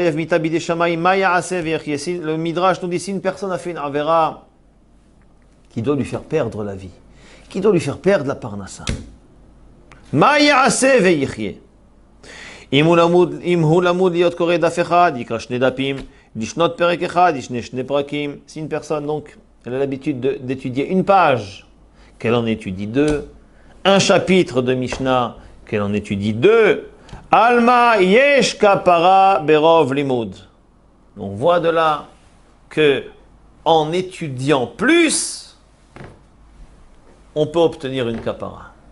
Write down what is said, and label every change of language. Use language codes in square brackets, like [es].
[fr] Le Midrash nous dit, si une personne a fait une avera qui doit lui faire perdre la vie, qui doit lui faire perdre la parnassa, [he] מה יעשה ויחיה? אם הוא למוד להיות קורא דף אחד, יקרא שני דפים, לשנות פרק אחד, ישנה שני פרקים. [fr] Si une personne, donc, elle a l'habitude d'étudier une page, qu'elle en étudie deux, un chapitre de Mishnah, qu'elle en étudie deux, [he] Alma yesh kapara berov limud. [fr] On voit de là que, en étudiant plus, on peut obtenir une kapara.